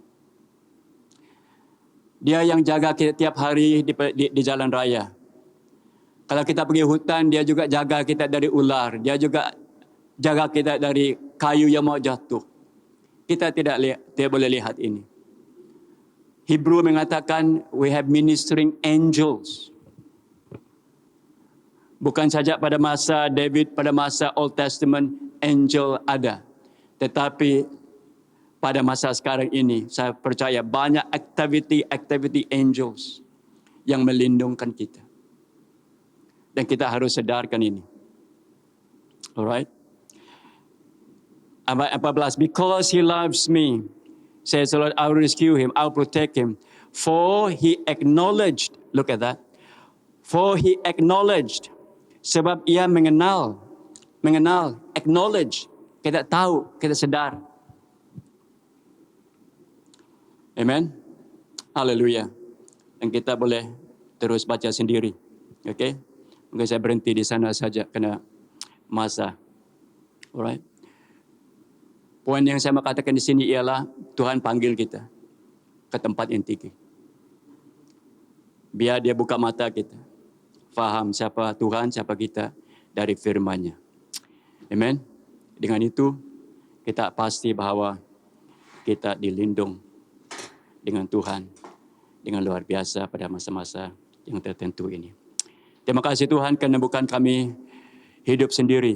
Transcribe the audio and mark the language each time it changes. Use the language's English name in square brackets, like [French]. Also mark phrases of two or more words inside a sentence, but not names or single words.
[Malay] Dia yang jaga kita tiap hari di jalan raya. Kalau kita pergi hutan, dia juga jaga kita dari ular. Dia juga jaga kita dari kayu yang mau jatuh. Kita tidak boleh lihat ini. Hebrew mengatakan, [English] we have ministering angels. [Malay] Bukan saja pada masa David, pada masa [English] Old Testament, [Malay] angel ada. Tetapi pada masa sekarang ini, saya percaya banyak [English] activity angels [Malay] yang melindungkan kita. Dan kita harus sedarkan ini. Alright. Ayat 14, [English] because he loves me, says the Lord, I will rescue him, I will protect him. For he acknowledged, look at that. For he acknowledged, [Malay] sebab ia mengenal, acknowledge, kita tahu, kita sedar. Amen. Haleluya. Dan kita boleh terus baca sendiri. Okay? Mungkin saya berhenti di sana saja kena masa. Alright. Poin yang saya mau katakan di sini ialah Tuhan panggil kita ke tempat yang tinggi. Biar dia buka mata kita. Faham siapa Tuhan, siapa kita dari firman-Nya. Amen. Dengan itu kita pasti bahwa kita dilindung dengan Tuhan dengan luar biasa pada masa-masa yang tertentu ini. Terima kasih Tuhan kerana bukan kami hidup sendiri.